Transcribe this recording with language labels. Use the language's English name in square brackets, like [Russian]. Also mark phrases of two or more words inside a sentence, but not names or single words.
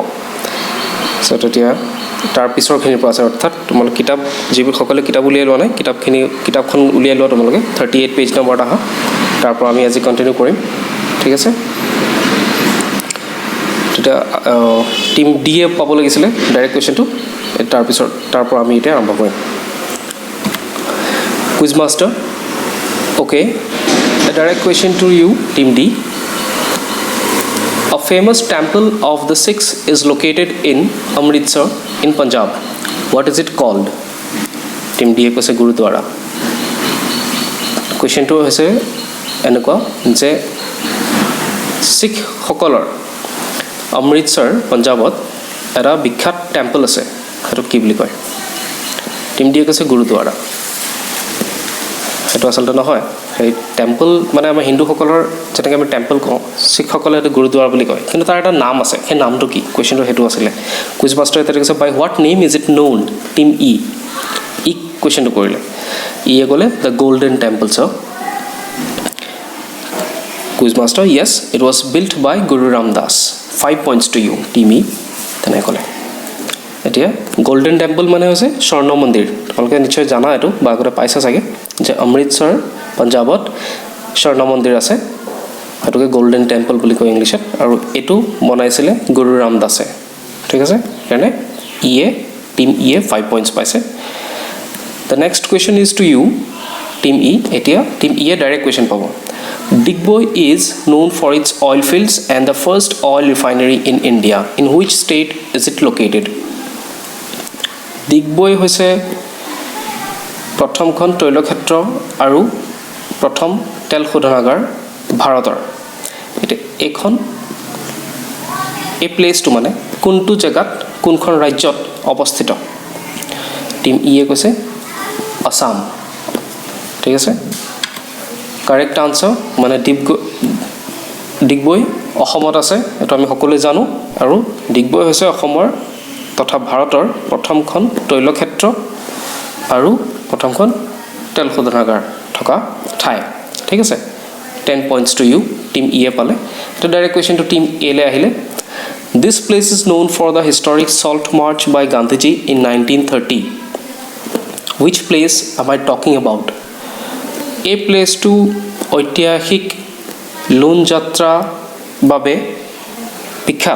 [Assamese] চ' তেতিয়া তাৰ পিছৰখিনিৰ পৰা আছে অৰ্থাৎ তোমালোকে কিতাপ যিবোৰ সকলোৱে কিতাপ উলিয়াই লোৱা নাই কিতাপখন উলিয়াই লোৱা তোমালোকে 38 [English] page numberত [Assamese] আহা। তাৰ পৰা আমি আজি কণ্টিনিউ কৰিম, ঠিক আছে। তেতিয়া টিম ডিয়ে পাব লাগিছিলে [English] direct questionটো, [Assamese] তাৰ পৰা আমি এতিয়া আৰম্ভ কৰিম। [English] Quiz master, okay, a direct question to you, Team D. A famous temple of the Sikhs is located in Amritsar in Punjab. What is it called? Team D [Assamese] কৈছে গুৰুদ্বাৰা। কুৱেশ্যনটো হৈছে এনেকুৱা যে শিখসকলৰ অমৃতসৰ পঞ্জাৱত এটা বিখ্যাত টেম্পল আছে, সেইটো কি বুলি কয়? টিম ডিয়ে কৈছে গুৰুদ্বাৰা। সেইটো আচলতে নহয়, সেই টেম্পল মানে আমাৰ হিন্দুসকলৰ যেনেকৈ আমি টেম্পল কওঁ, শিখসকলে সেইটো গুৰুদ্বাৰা বুলি কয়, কিন্তু তাৰ এটা নাম আছে। সেই নামটো কি? কুৱেশ্যনটো সেইটো আছিলে। কুইজ মাষ্টাৰে এতিয়া কৈছে [English] by what name is it known? [Assamese] টিম ই কুৱেশ্যনটো কৰিলে। ইয়ে ক'লে দ্য গল্ডেন টেম্পল। [English] So quiz master, yes it was built by Guru Ramdas. 5 points to you, [Assamese] টিম ই তেনেকৈ ক'লে। এতিয়া গল্ডেন টেম্পল মানে হৈছে স্বৰ্ণ মন্দিৰ। তোমালোকে নিশ্চয় জানা এইটো বা আগতে পাইছা চাগে যে অমৃতসৰ পঞ্জাৱত স্বৰ্ণ মন্দিৰ আছে, সেইটোকে গল্ডেন টেম্পল বুলি কয় ইংলিছত, আৰু এইটো বনাইছিলে গুৰু ৰামদাসে, ঠিক আছে। সেইকাৰণে টিম ইয়ে 5 points পাইছে। [English] The next question is to you, Team E. [Assamese] এতিয়া টিম ইয়ে [English] direct question [Assamese] পাব। [English] ডিগবৈ ইজ known for its oil fields and the first oil refinery in India. In which state is it located? [Assamese] ডিগবৈ হৈছে প্ৰথমখন তৈলক্ষেত্ৰ আৰু প্ৰথম তেল শোধনাগাৰ ভাৰতৰ। এতিয়া এই প্লেচটো মানে কোনটো জেগাত কোনখন ৰাজ্যত অৱস্থিত? টিম ইয়ে কৈছে আসাম, ঠিক আছে। [English] correct answer [Assamese] মানে ডিগবৈ অসমত আছে, এইটো আমি সকলোৱে জানো। আৰু ডিগবৈ হৈছে অসমৰ তথা ভাৰতৰ প্ৰথমখন তৈলক্ষেত্ৰ আৰু প্ৰথমখন তেল শোধনাগাৰ থকা ঠাই, ঠিক আছে। [English] 10 points to you, [Assamese] টিম ইয়ে পালে। এটা ডাইৰেক্ট কুৱেশ্যনটো টিম এলৈ আহিলে। [English] This place is known for the historic salt march by Gandhiji in 1930. Which place am I talking about? [Assamese] এই প্লেচটো ঐতিহাসিক লোন যাত্ৰাৰ বাবে বিখ্যাত।